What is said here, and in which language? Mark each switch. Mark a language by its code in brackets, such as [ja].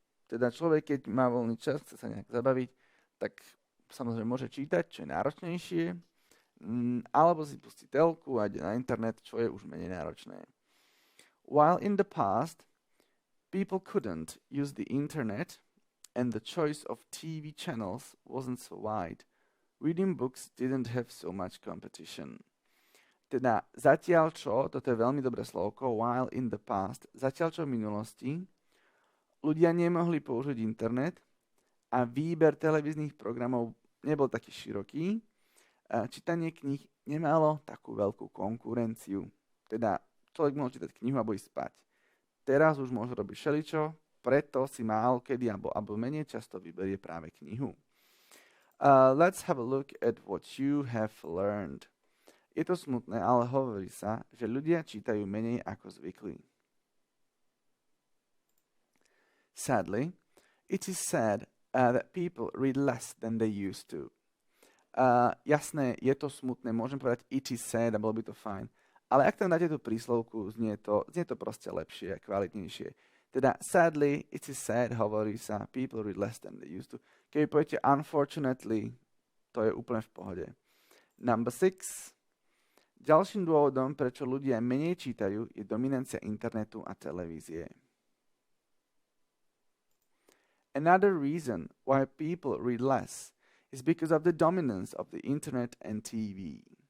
[sk] Teda človek, keď má voľný čas, chce sa nejak zabaviť, tak samozrejme môže čítať, čo je náročnejšie, alebo si pustí telku a ide na internet, čo je už menej náročné. [en] While in the past, people couldn't use the internet and the choice of TV channels wasn't so wide, reading books didn't have so much competition. [sk] Teda zatiaľ čo, toto je veľmi dobré slovko, [en] while in the past, [sk] zatiaľ čo v minulosti, ľudia nemohli použiť internet a výber televíznych programov nebol taký široký, čítanie kníh nemalo takú veľkú konkurenciu. Teda človek mohol čítať knihu alebo ísť spať. Teraz už môže robiť všeličo, preto si málo kedy alebo menej často vyberie práve knihu. [en] Let's have a look at what you have learned. [sk] Je to smutné, ale hovorí sa, že ľudia čítajú menej ako zvykli. [en] Sadly, it is sad that people read less than they used to. [sk] Jasné, je to smutné, môžem povedať [en] it is sad [sk] a bolo by to fajn. Ale ak tam dáte tú príslovku, znie to proste lepšie a kvalitnejšie. Teda [en] sadly, it is sad, [sk] hovorí sa, [en] people read less than they used to. [sk] Keď poviete unfortunately, to je úplne v pohode. [en] Number 6. [sk] Ďalším dôvodom, prečo ľudia menej čítajú, je dominancia internetu a televízie. [en] Another reason why people read less is because of the dominance of the internet and TV.